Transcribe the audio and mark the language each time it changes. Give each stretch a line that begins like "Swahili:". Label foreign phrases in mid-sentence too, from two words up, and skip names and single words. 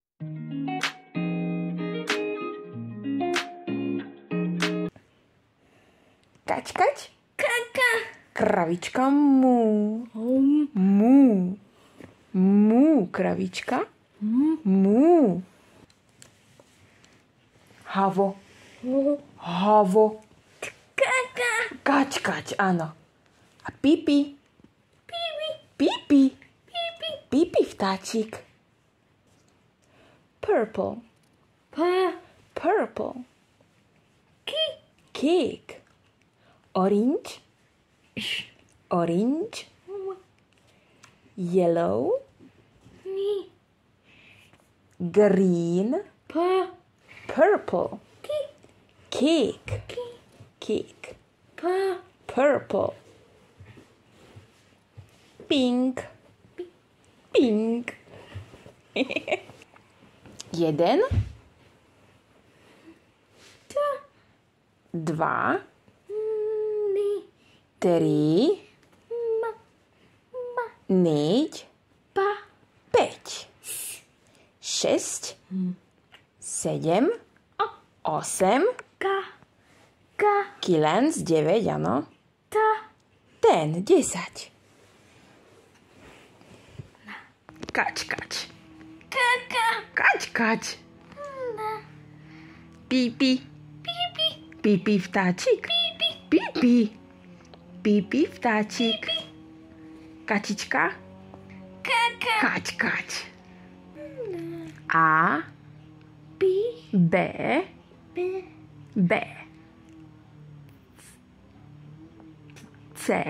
Slovak: Kač, kač. Kaka. Kravička mu. Mu. Mu, kravička. Mu. Havo. Havo. Kaka. Kač, kač, áno. A pipi. Pipi. Pipi. Pipi. Pipi vtáčik.
English: Purple. Purple. Cake. Orange. Orange. Yellow. Green. Purple. Cake. Cake. Purple. Pink. Pink.
Slovak: Jeden. Dva. Tri. Neď. Päť. Šesť. Sedem. Osem. Kilenc, 9, áno. 10, 10. Kač, kač. Kač, kač. Pipi. Pipi vtáčik. Pipi. Pipi vtáčik. Kačička. Kač, kač. A. B. B. C.